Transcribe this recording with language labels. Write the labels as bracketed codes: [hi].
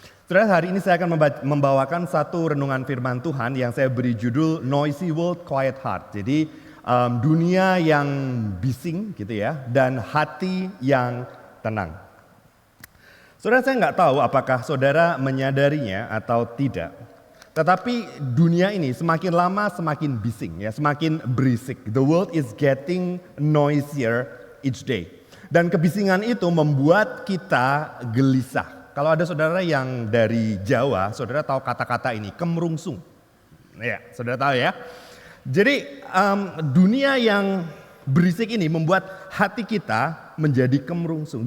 [id] Saudara, hari ini saya akan membawakan satu renungan firman Tuhan yang saya beri judul Noisy World, Quiet Heart. Jadi dunia yang bising gitu ya, dan hati yang tenang. Saudara, saya nggak tahu apakah saudara menyadarinya atau tidak. Tetapi dunia ini semakin lama semakin bising ya, semakin berisik. [en] The world is getting noisier each day. [id] Dan kebisingan itu membuat kita gelisah. Kalau ada saudara yang dari Jawa, saudara tahu kata-kata ini, kemerungsung. Ya, saudara tahu ya. Jadi dunia yang berisik ini membuat hati kita menjadi kemerungsung.